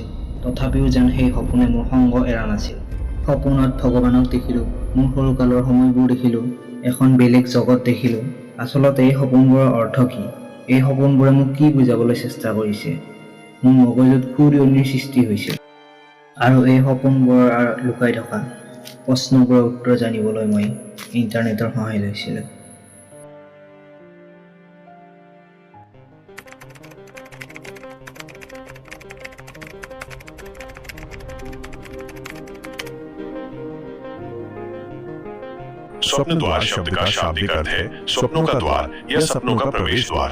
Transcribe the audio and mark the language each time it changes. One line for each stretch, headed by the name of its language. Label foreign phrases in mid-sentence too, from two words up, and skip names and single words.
Assamese: তথাপিও যেন সেই সপোনে মোৰ সংগ এৰা নাছিল। সপোনত ভগৱানক দেখিলোঁ, মোৰ সৰুকালৰ সময়বোৰ দেখিলোঁ, এখন বেলেগ জগত দেখিলোঁ। আচলতে এই সপোনবোৰৰ অৰ্থ কি? এই সপোনবোৰে মোক কি বুজাবলৈ চেষ্টা কৰিছে? মোৰ মগজুত ঘূৰণিৰ সৃষ্টি হৈছিল। আৰু এই সপোনবোৰৰ আঁৰত লুকাই থকা প্ৰশ্নবোৰৰ উত্তৰ জানিবলৈ মই ইণ্টাৰনেটৰ সহায় লৈছিলোঁ।
Hindi: स्वप्न द्वार शब्द का शाब्दिक अर्थ है स्वप्नों का द्वार या सपनों का प्रवेश द्वार।